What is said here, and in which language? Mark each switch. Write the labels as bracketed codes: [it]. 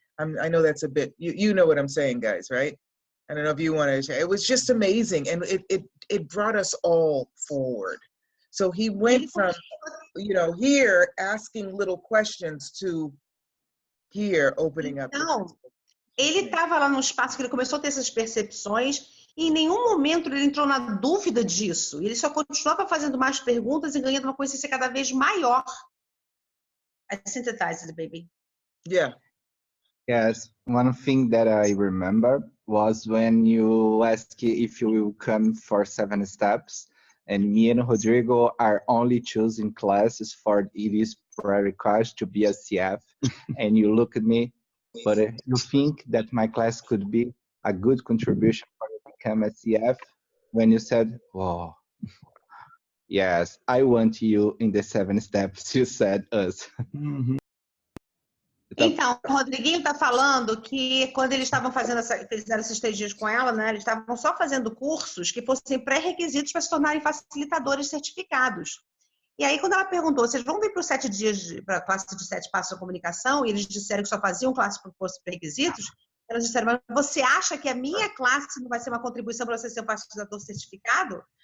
[en] I know that's a bit, you know what I'm saying, guys, right? I don't know if you want to share. It was just amazing, and it brought us all forward. So he went from, here asking little questions to here opening up. [pt] Então, ele estava lá no espaço que ele começou a ter essas percepções e em nenhum momento ele entrou na dúvida disso. Ele só continuava fazendo mais perguntas e ganhando uma consciência cada vez maior. [en] I synthesized it, baby. Yeah. Yes, one thing that I remember was when you asked if you will come for 7 steps, and me and Rodrigo are only choosing classes for it is prerequisite to be a CF, and you look at me, but you think that my class could be a good contribution for you to become a CF, when you said, "Oh, yes, I want you in the 7 steps." You said us. [pt] Então, o Rodriguinho está falando que quando eles estavam fizeram esses 3 dias com ela, né, eles estavam só fazendo cursos que fossem pré-requisitos para se tornarem facilitadores certificados. E aí, quando ela perguntou, vocês vão vir para os 7 dias, para a classe de 7 passos da comunicação, e eles disseram que só faziam classe por pré-requisitos, elas disseram, mas você acha que a minha classe não vai ser uma contribuição para você ser um facilitador certificado?